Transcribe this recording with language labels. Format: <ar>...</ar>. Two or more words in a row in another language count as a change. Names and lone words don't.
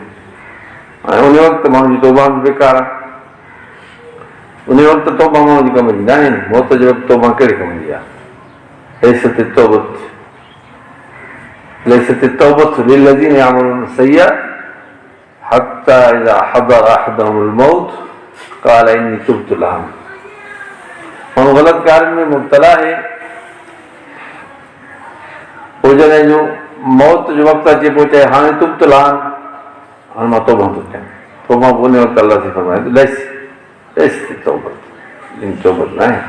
<sd>ऐं उन वक़्तु माण्हू जी तौबा बि बेकार आहे। उन वक़्तु तौबा माण्हू जी कम जी न आहे। मौत जे वक़्तु तौबा कहिड़े कम जी आहे?</sd> <ar>ليست توبة للذين يعملون سيئات حتى إذا حضر أحدهم الموت قال إني تبت الآن.</ar> <sd>माण्हू ग़लति कारनि में मुब्तला आहे, पोइ जॾहिं जो मौत जो वक़्तु अचे पोइ चए हाणे</sd> <ar>تبت الآن,</ar> <sd>हाणे मां तौबा थो कयां। तौबा पोइ उन वक़्तु अल्लाह से फरमाए</sd> <ar>ليست توبة</ar> <sd>न आहे।</sd>